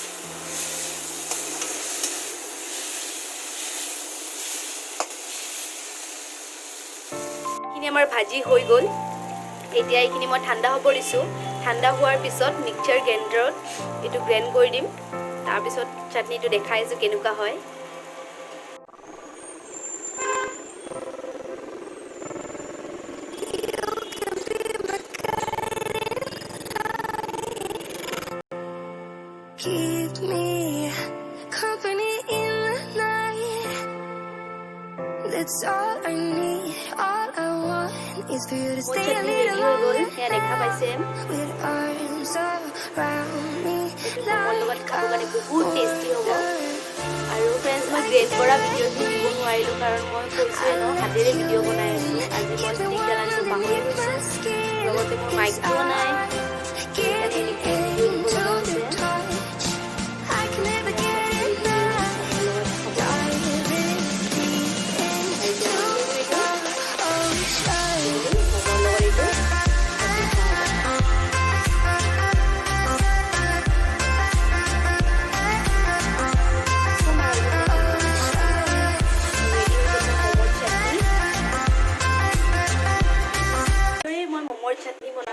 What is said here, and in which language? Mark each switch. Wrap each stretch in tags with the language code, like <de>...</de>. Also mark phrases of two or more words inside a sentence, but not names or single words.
<as>এইখিনি আমাৰ ভাজি হৈ গ'ল। এতিয়া এইখিনি মই ঠাণ্ডা হ'ব দিছোঁ। ঠাণ্ডা হোৱাৰ পিছত</as> <en>mixer grinder</en> <as>এইটো গ্ৰাইণ্ড কৰি দিম। তাৰপিছত চাটনিটো দেখাইছোঁ কেনেকুৱা হয়।</as> <en>Keep me company in the night. That's all I need. All I want is for you to</en> <as>মোৰ</as> <en>stay a</en> <as>চাটনি</as> <en>little</en> <as>ৰেডি হৈ গ'ল।</as> <en>longer.</en> <as>সেয়া দেখা পাইছে।</as> <en>With arms around me</en> <as>এইটো মমৰ লগত</as> <en>like</en> <as>খাবৰ</as> <en>a</en> <as>কাৰণে বহুত টেষ্টি হ'ব।</as> <en>border.</en> <as>আৰু ফ্ৰেণ্ডছ মই গ্ৰেণ্ড কৰা ভিডিঅ'টো দিব নোৱাৰিলোঁ কাৰণ মই কৈছোঁৱে ন হাতেৰে ভিডিঅ' বনাই আছোঁ। আজি মই ষ্টিক ডাল আনিছোঁ পাহৰি গৈছোঁ। লগতে মোৰ মাইকটোও নাই। সেইকাৰণে এনেকৈ ভিডিঅ' দিব লগা হৈছে।</as> <en>I can never get enough. Dive in deep into the ocean.</en> <as>মই মমৰ চাটনি বনাওঁ।</as>